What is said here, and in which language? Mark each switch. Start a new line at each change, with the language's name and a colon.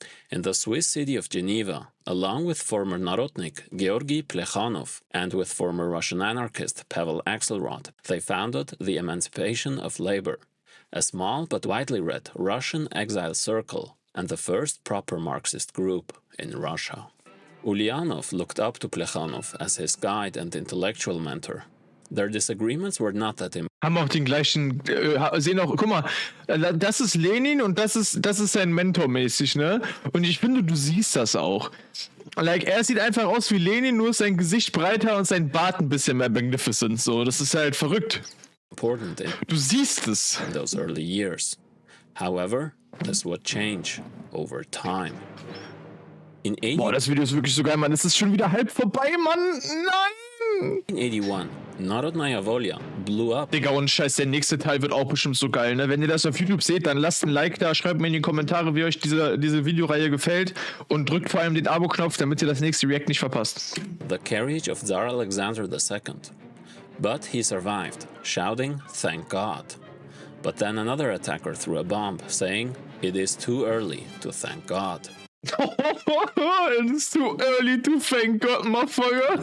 English: In the Swiss city of Geneva, along with former Narodnik Georgy Plekhanov and with former Russian anarchist Pavel Axelrod, they founded the Emancipation of Labor, a small but widely read Russian exile circle and the first proper Marxist group in Russia. Ulyanov looked up to Plekhanov as his guide and intellectual mentor. Their disagreements were not that
German: Haben auch den gleichen, sehen auch, guck mal, das ist Lenin und das ist sein Mentor mäßig, ne? Und ich finde, du siehst das auch. Like, er sieht einfach aus wie Lenin, nur ist sein Gesicht breiter und sein Bart ein bisschen mehr magnificent, so. Das ist halt verrückt.
English: important in
German: Du siehst es.
English: those early years. However, this would change over time. In
German: Boah, das Video ist wirklich so geil, Mann. Es ist schon wieder halb vorbei, Mann. Nein!
English: 1881, Narodnaya Volya blew up
German: Digga, und Scheiß, der nächste Teil wird auch bestimmt so geil, ne? Wenn ihr das auf YouTube seht, dann lasst ein Like da, schreibt mir in die Kommentare, wie euch diese Videoreihe gefällt und drückt vor allem den Abo-Knopf, damit ihr das nächste React nicht verpasst.
English: the carriage of Tsar Alexander II. But he survived, shouting, "Thank God." But then another attacker threw a bomb, saying, "It is too early to thank God." It is too early to thank God, motherfucker.